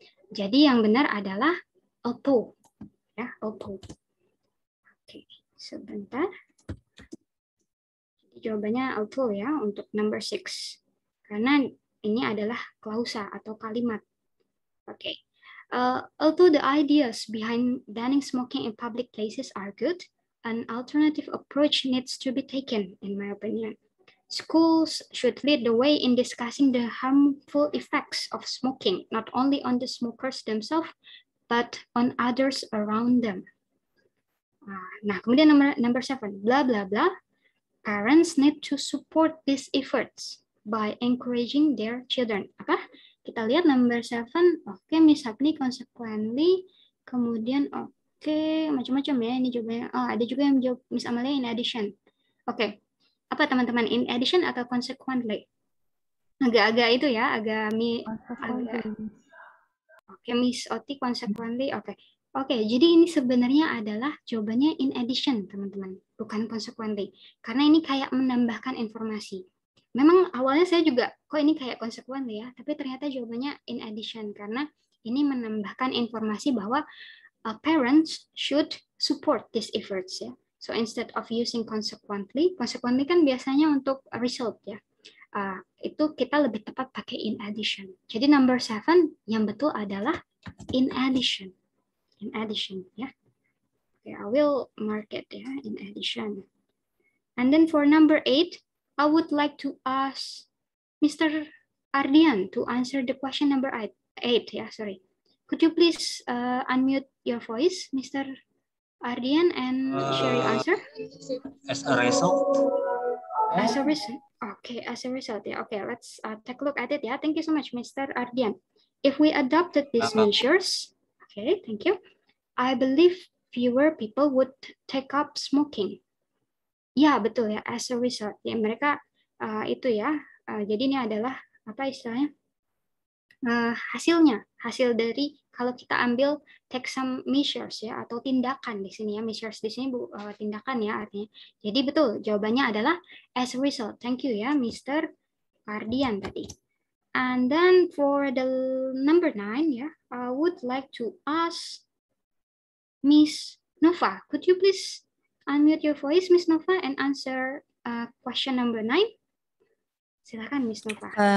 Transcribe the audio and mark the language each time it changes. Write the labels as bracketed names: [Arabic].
[Indonesian] Jadi yang benar adalah although. Ya, although. Oke, sebentar. Jadi jawabannya although ya untuk number 6. Karena ini adalah klausa atau kalimat. Oke. [English] Although the ideas behind banning smoking in public places are good, an alternative approach needs to be taken, in my opinion. Schools should lead the way in discussing the harmful effects of smoking, not only on the smokers themselves, but on others around them. [Indonesian] Nah, kemudian [English] number 7, blah blah blah. Parents need to support these efforts by encouraging their children. Apa? [Indonesian] Kita lihat number 7. Oke, Miss Hapni consequently. Kemudian macam-macam ya ini jawabannya. Oh, ada juga yang jawab Miss Amalia in addition. Oke. Apa teman-teman, in addition atau consequently? Agak-agak itu ya, agak Oke, Miss Oti consequently. Oke, jadi ini sebenarnya adalah jawabannya in addition, teman-teman, bukan consequently. Karena ini kayak menambahkan informasi. Memang awalnya saya juga, kok ini kayak consequently ya, tapi ternyata jawabannya in addition, karena ini menambahkan informasi bahwa [English] parents should support these efforts [Indonesian] ya. [English] So instead of using consequently [Indonesian] kan biasanya untuk [English] result ya. [Indonesian] Itu kita lebih tepat pakai in addition. Jadi number 7 yang betul adalah in addition. [English] In addition ya. Okay, I will mark it ya, in addition. And then for number 8, I would like to ask Mr. Ardian to answer the question number 8. Sorry. Could you please unmute your voice, Mr. Ardian, and share your answer? As a result. As a result. Okay, as a result. Yeah. Okay, let's take a look at it. Yeah, thank you so much, Mr. Ardian. If we adopted these measures, okay, thank you. I believe fewer people would take up smoking. [Indonesian] Ya, betul ya, as a result. Ya, mereka itu ya. Jadi ini adalah apa istilahnya? Hasil dari kalau kita ambil [English] take some measures [Indonesian] ya, atau tindakan di sini ya. Measures di sini tindakan ya artinya. Jadi betul, jawabannya adalah as a result. [English] Thank you ya, Mr. Ardian tadi. And then for the number 9 ya, I would like to ask Miss Nova. Could you please unmute your voice, Miss Nova, and answer question number 9? [Indonesian] Silakan, Miss Nova.